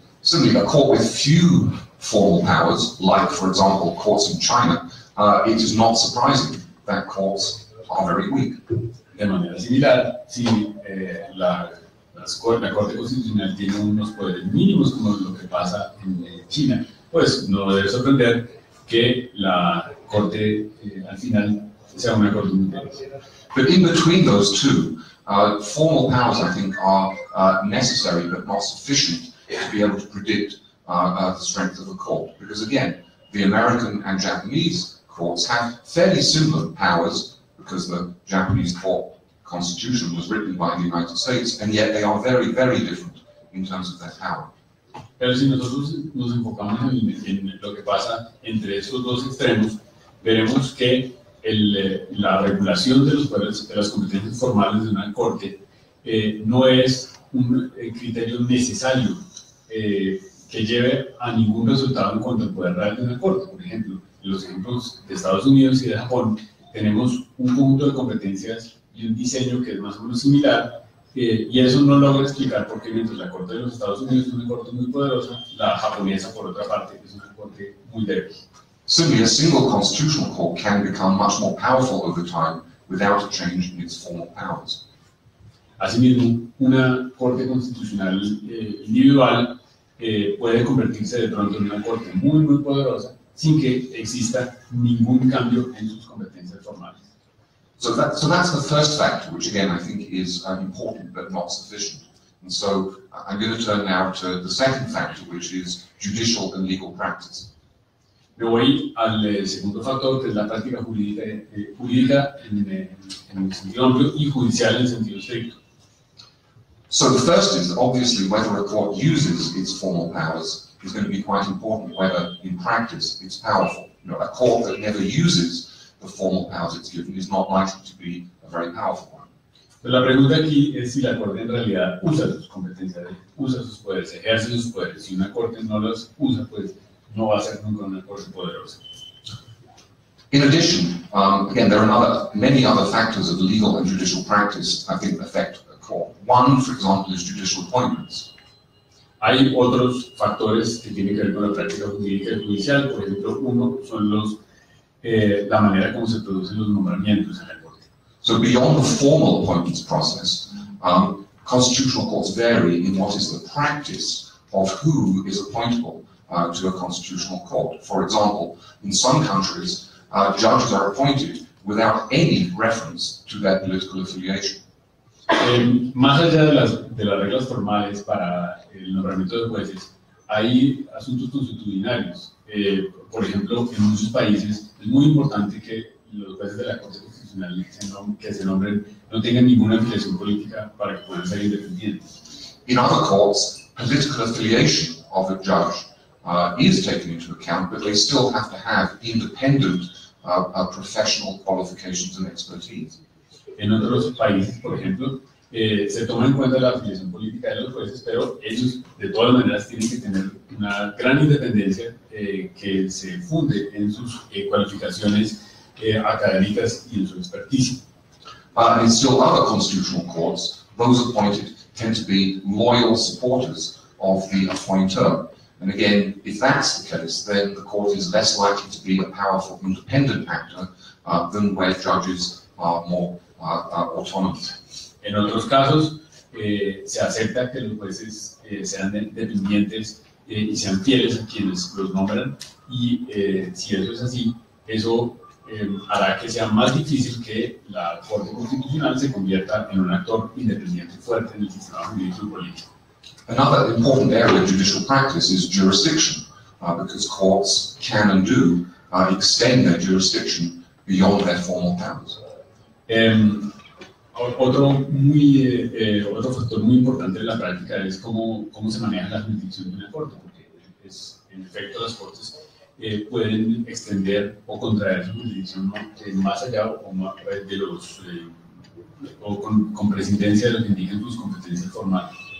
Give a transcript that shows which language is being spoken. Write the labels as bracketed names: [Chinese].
[English] Similarly, a court with few formal powers, like, for example, courts in China, it is not surprising that courts are very weak. [Spanish] De manera similar, si la Corte Constitucional tiene unos poderes mínimos, como lo que pasa en China, pues no debe sorprender que la Corte al final sea una Corte muy débil. [English] But in between those two, formal powers, I think, are necessary but not sufficient to be able to predict the strength of a court. Because again, the American and Japanese courts have fairly similar powers, because the Japanese court constitution was written by the United States, and yet they are very, very different in terms of their power. [Spanish] Pero si nosotros nos enfocamos en lo que pasa entre estos dos extremos, veremos que la regulación de los poderes, de las competencias formales de una corte, no es un criterio necesario que lleve a ningún resultado en cuanto al poder real de una corte. Por ejemplo, en los ejemplos de Estados Unidos y de Japón, tenemos un conjunto de competencias y un diseño que es más o menos similar, y eso no logra explicar por qué mientras la Corte de los Estados Unidos es una corte muy poderosa, la japonesa, por otra parte, es una corte muy débil. [English] Similarly, a single constitutional court can become much more powerful over time without a change in its formal powers. [Spanish] Asimismo, una corte constitucional individual puede convertirse de pronto en una corte muy, muy poderosa sin que exista ningún cambio en sus competencias formales. [English] So that's the first factor, which again I think is important but not sufficient. And so I'm going to turn now to the second factor, which is judicial and legal practice. [Spanish] Me voy al segundo factor, que es la práctica jurídica en el sentido amplio y judicial en el sentido estricto. [English] So the first is obviously whether a court uses its formal powers is going to be quite important, whether in practice it's powerful. You know, a court that never uses the formal powers it's given is not likely to be a very powerful one. [Spanish] Pero la pregunta aquí es si la Corte en realidad usa sus competencias, usa sus poderes, ejerce sus poderes. Si una Corte no los usa, pues no va a ser nunca una Corte poderosa. [English] In addition, again, there are many other factors of legal and judicial practice I think affect a court. One, for example, is judicial appointments. [Spanish] Hay otros factores que tienen que ver con la práctica jurídica y judicial. Por ejemplo, uno son la manera como se producen los nombramientos en la Corte. [English] So beyond the formal appointments process, constitutional courts vary in what is the practice of who is appointable to a constitutional court. For example, in some countries, judges are appointed without any reference to their political affiliation. [Spanish] Más allá de las reglas formales para el nombramiento de jueces, hay asuntos consuetudinarios. Por ejemplo, en muchos países es muy importante que los jueces de la Corte Constitucional que se nombren no tengan ninguna afiliación política para que puedan ser independientes. [English] In other courts, political affiliation of a judge is taken into account, but they still have to have independent professional qualifications and expertise. [Spanish] En otros países, por ejemplo, se toma en cuenta la afiliación política de los jueces, pero ellos de todas maneras tienen que tener una gran independencia que se funde en sus cualificaciones académicas y en su experticia. [English] In still other constitutional courts, those appointed tend to be loyal supporters of the appointer. And again, if that's the case, then the court is less likely to be a powerful independent actor than where judges are more autonomous. [Spanish] En otros casos, se acepta que los jueces sean dependientes y sean fieles a quienes los nombran, y si eso es así, eso hará que sea más difícil que la Corte Constitucional se convierta en un actor independiente fuerte en el sistema jurídico y político. [English] Another important area of judicial practice is jurisdiction, because courts can and do extend their jurisdiction beyond their formal powers. [Spanish] Otro factor muy importante de la práctica es cómo se maneja la jurisdicción de una corte, porque en efecto las cortes pueden extender o contraer su jurisdicción más allá de los o con presidencia de lo que indican sus competencias formales.